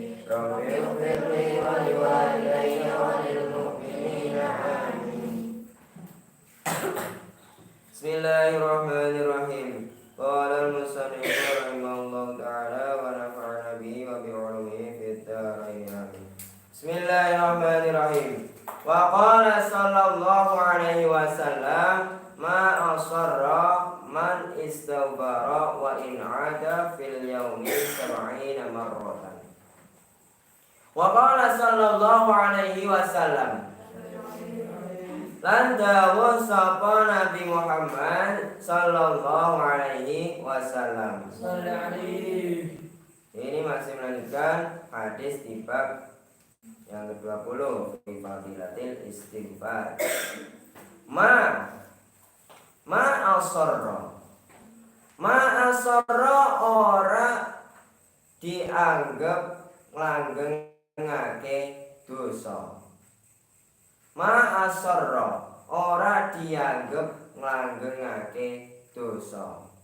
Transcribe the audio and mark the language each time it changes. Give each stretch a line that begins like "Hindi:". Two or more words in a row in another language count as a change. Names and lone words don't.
Arabic: رب اغفر لي ولوالدي وللمؤمنين آمين. بسم الله الرحمن الرحيم. قال المصنف رحمه الله تعالى ونفعنا به وبعلومه في الدارين آمين. بسم الله الرحمن الرحيم. وقال صلى الله عليه وسلم ما أصر من استغفر وإن عاد في اليوم 70 مرة. وقال صلى الله عليه وسلم,
Javanese: lan dawuh sapa Nabi Muhammad
Arabic: صلى الله عليه وسلم.
Indonesian: Ini masih melanjutkan hadis di bab yang ke-20
Arabic: في فضيلة الاستغفار. ما أصر
Javanese: ora dianggap langgengake dosa.
Arabic: ما أصر
Javanese: ora dianggap langgengake dosa.